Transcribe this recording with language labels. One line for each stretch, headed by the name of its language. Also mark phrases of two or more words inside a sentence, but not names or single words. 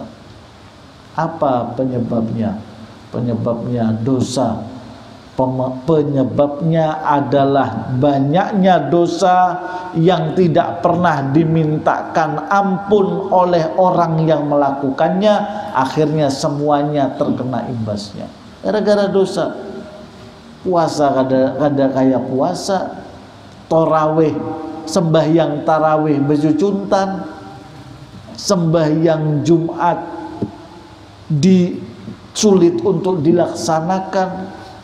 Indonesian: Apa penyebabnya? Penyebabnya dosa. Penyebabnya adalah banyaknya dosa yang tidak pernah dimintakan ampun oleh orang yang melakukannya. Akhirnya semuanya terkena imbasnya gara-gara dosa. Puasa kada kayak puasa, tarawih, sembahyang tarawih bejucuntan, sembahyang Jumat sulit untuk dilaksanakan.